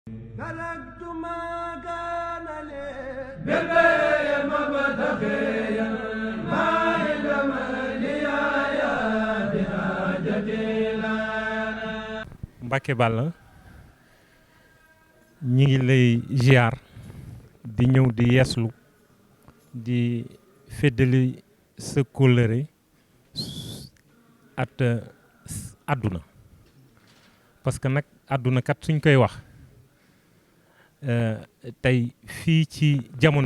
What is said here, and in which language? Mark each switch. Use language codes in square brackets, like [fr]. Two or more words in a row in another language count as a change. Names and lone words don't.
[ar] تركت ما كان لي بالبيع مبتغيا ما علم لي يا بحاجتي لنا. [wo] Mbacke Balla ñi ngi lay ziar di ñëw di yeeslu di feddali sa kóllëre at àdduna [fr] parce que [wo] nag àdduna kat suñ koy wax tey fii ci jamono